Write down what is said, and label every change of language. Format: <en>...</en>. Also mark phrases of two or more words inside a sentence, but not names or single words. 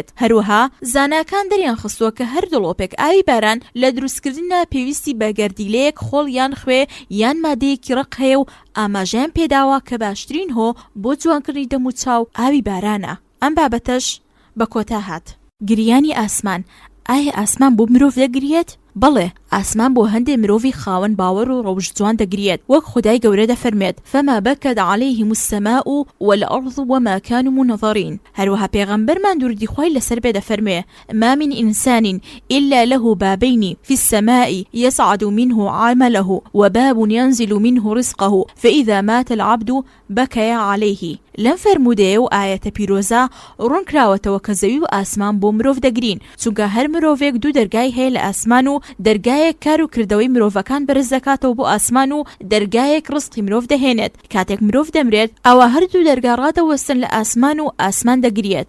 <ckb>هەروەها زاناکان دەریان خستووە کە هەر دڵۆپێک ئاوی باران لە دروستکردنە پێویستی بە گەردیلەیەک خۆڵ یان خوێ یان مادەیەکی ڕق هەیە و ئاماژەیان پێداوە کە باشترین هۆ بۆ جوانکردنی دەم و چاو ئاوی بارانە. ئەم بابەتەش بە کۆتا هات. گریانی ئاسمان. ئایا ئاسمان بۆ مرۆڤ دەگرێت؟ بەڵێ، ئاسمان بۆ هەندێک مرۆڤی خاوەن باوەڕ و ڕەوش جوان دەگرێت، وەک خودای گەورە دەفەرمێت</ckb> <ar>فما بكت عليهم السماء والأرض وما كانوا منظرين.</ar> <ckb>هەروەها پێغەمبەرمان دووری خوای لەسەر بێ دەفەرمێ</ckb> <ar>ما من إنسان إلا له بابين في السماء يصعد منه عمله وباب ينزل منه رزقه فإذا مات العبد بكى عليه.</ar> <ckb>لەم فەرموودەیە و ئاەتە پیرۆزە ڕوون کراوەتەوە کە زەوی و ئاسمان بۆ مرۆڤ دەگرین، چونکە هەر مرۆڤێک دوو دەرگای هەیە لە ئاسمان و دەرگایەک کار و کردەوەی مرۆڤەکان بەرز دەکاتەوە بۆ ئاسمان و دەرگایەک ڕزقی مرۆڤ دەهێنێت. کاتێک مرۆڤ دەمرێت ئەوە هەردوو دەرگا ڕادەوەستن لە ئاسمان و ئاسمان دەگرێت.</ckb>